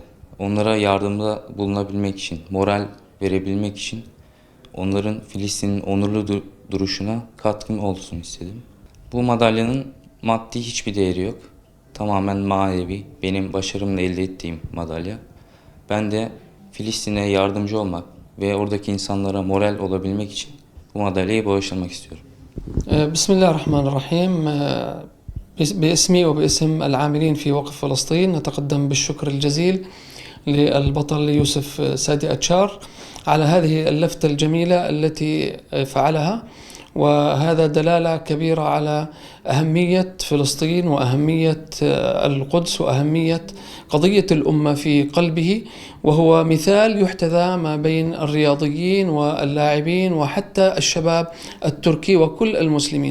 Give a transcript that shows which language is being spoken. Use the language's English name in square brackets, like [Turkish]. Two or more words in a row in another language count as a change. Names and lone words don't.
[Turkish] Onlara yardımda bulunabilmek için, moral verebilmek için onların Filistin'in onurlu duruşuna katkım olsun istedim. Bu madalyanın maddi hiçbir değeri yok. Tamamen manevi, benim başarımla elde ettiğim madalya. Ben de Filistin'e yardımcı olmak ve oradaki insanlara moral olabilmek için bu madalyayı bağışlamak istiyorum. [Arabic] Bismillahirrahmanirrahim. باسمي وباسم العاملين في وقف فلسطين نتقدم بالشكر الجزيل للبطل يوسف سادي أتشار على هذه اللفتة الجميلة التي فعلها، وهذا دلالة كبيرة على أهمية فلسطين وأهمية القدس وأهمية قضية الأمة في قلبه، وهو مثال يحتذى ما بين الرياضيين واللاعبين وحتى الشباب التركي وكل المسلمين.